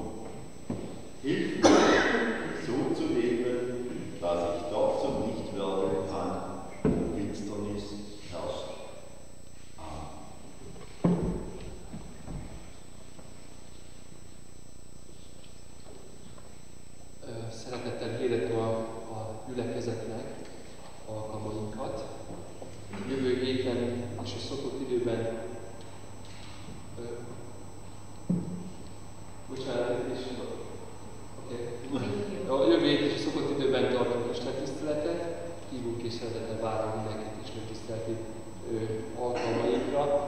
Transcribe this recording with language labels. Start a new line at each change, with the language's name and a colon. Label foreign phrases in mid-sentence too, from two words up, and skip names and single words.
German: Hilf mir, so zu leben, dass ich doch zum Licht werden kann, wo Finsternis herrscht. Amen.
Hungarian: Szeretettel hirdetem a gyülekezetnek alkalmainkat. Jövő héten és a szokott időben a jövő héten és a szokott időben tartunk Istentiszteletet, hívunk és szeretettel várunk mindenkit Istentiszteleti alkalmainkra.